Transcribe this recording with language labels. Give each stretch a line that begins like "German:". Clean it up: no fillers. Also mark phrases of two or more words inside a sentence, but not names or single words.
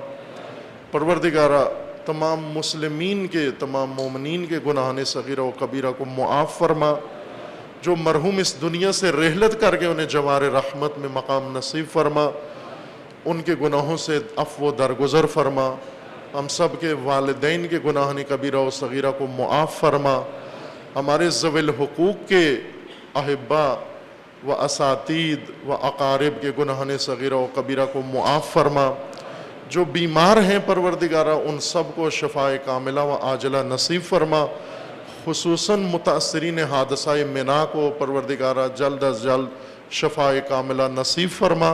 Urdu: پروردگارہ تمام مومنین کے گناہان صغیرہ و کبیرہ کو معاف فرما، جو مرحوم اس دنیا سے رحلت کر کے انہیں جوار رحمت میں مقام نصیب فرما، ان کے گناہوں سے عفو و درگزر فرما۔ ہم سب کے والدین کے گناہان کبیرہ و صغیرہ کو معاف فرما، ہمارے ذوی الحقوق کے احبا و اساتید و اقارب کے گناہان صغیرہ و کبیرہ کو معاف فرما۔ جو بیمار ہیں پروردگارہ ان سب کو شفاء کاملہ و عاجلہ نصیب فرما، خصوصاً متاثرین حادثہ منا کو پروردگارہ جلد از جلد شفاء کاملہ نصیب فرما۔